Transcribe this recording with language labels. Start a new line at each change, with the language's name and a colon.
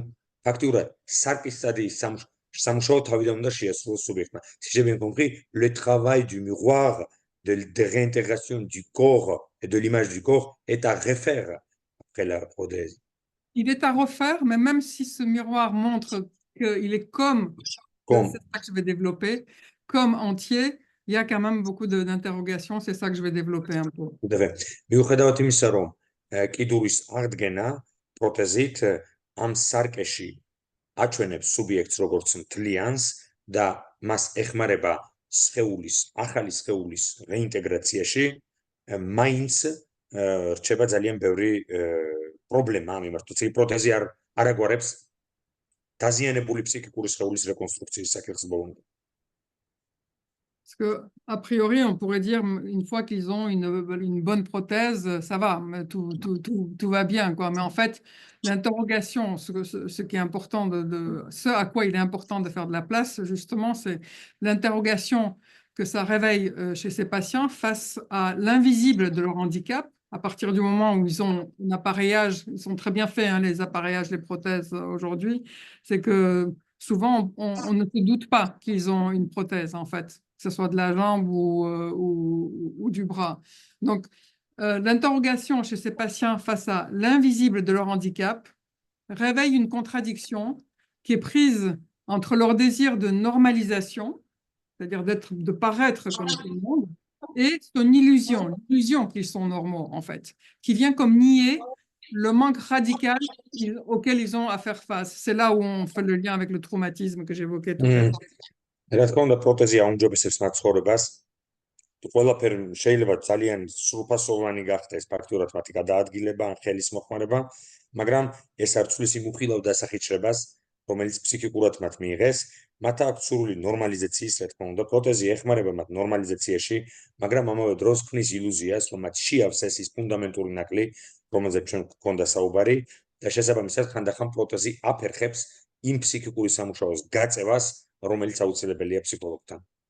Georgian: ანუ ფაქტიურად სარკის სტადიის სამუშაო თავიდან უნდა შეასრულოს სუბიექტმა.
French: Si j'ai bien compris, le travail du miroir de réintégration du corps et de l'image du corps est à refaire après la prothèse. Il est à refaire, mais même si ce miroir montre qu'il est comme c'est ça que je vais développer, comme entier, il y a quand même beaucoup d'interrogations, c'est ça que je vais développer un peu.
Georgian: მიუხედავად იმისა, რომ კიდურის აღდგენა პროთეზით ამ სარკეში აჩვენებს სუბიექტს როგორც მთლიანს და მას ეხმარება ახალი სხეულის რეინტეგრაციაში, მაინც რჩება ძალიან ბევრი პრობლემა ამ მიმართ. თუმცა პროთეზი არ აგვარებს დაზიანებული ფსიქიკური სხეულის რეკონსტრუქციის საკითხს ბოლომდე.
French: Parce que, a priori, on pourrait dire, une fois qu'ils ont une bonne prothèse, ça va, tout va bien, quoi. Mais en fait, l'interrogation, ce qui est important ce à quoi il est important de faire de la place, justement, c'est l'interrogation que ça réveille chez ces patients face à l'invisible de leur handicap. À partir du moment où ils ont un appareillage, ils sont très bien faits, hein, les appareillages, les prothèses aujourd'hui, c'est que souvent, on ne se doute pas qu'ils ont une prothèse, en fait, que ce soit de la jambe ou du bras. Donc, l'interrogation chez ces patients face à l'invisible de leur handicap réveille une contradiction qui est prise entre leur désir de normalisation, c'est-à-dire de paraître comme tout le monde, et son l'illusion qu'ils sont normaux, en fait, qui vient comme nier le manque radical auquel ils ont à faire face. C'est là où on fait le lien avec le traumatisme que j'évoquais tout à l'heure.
Georgian: რა თქმა უნდა, პროთეზი აუმჯობესებს მათ ცხოვრებას. ყველაფერი შეიძლება ძალიან სრულფასოვანი გახდეს ფაქტურად მათი გადაადგილება ან ხელის მოხმარება, მაგრამ ეს არ ცვლის იმ უხილავ დასახიჩრებას, რომელიც ფსიქიკურად მათ მიიღეს. მათ აქვს სრული ნორმალიზაციის, რა თქმა უნდა, პროთეზი ეხმარება მათ ნორმალიზაციაში, მაგრამ ამავე დროს ქმნის ილუზიას, რომ მათ შეავს ეს ის ფუნდამენტური ნაკლი, რომელზეც ჩვენ გვქონდა საუბარი და შესაბამისად ხანდახან პროთეზი აფერხებს იმ ფსიქიკური სამუშაოს გაწევას, რომელიც აუცილებელია ფსიქოლოგთან.